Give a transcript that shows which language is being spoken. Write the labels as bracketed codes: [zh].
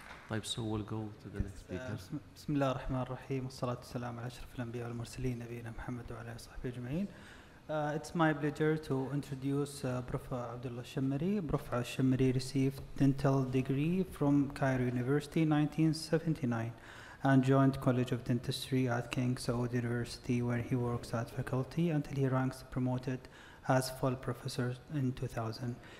[en] طيب, so we'll go to the next speaker. [ar] بسم الله الرحمن الرحيم والصلاة والسلام على أشرف الأنبياء والمرسلين نبينا محمد وعلى آله وصحبه أجمعين. [en] It's my pleasure to introduce Prof. Abdullah Shamri. Prof. Shamri received dental degree from Cairo University in 1979 and joined College of Dentistry at King Saud University, where he works at faculty until he ranks promoted as full professor in 2000.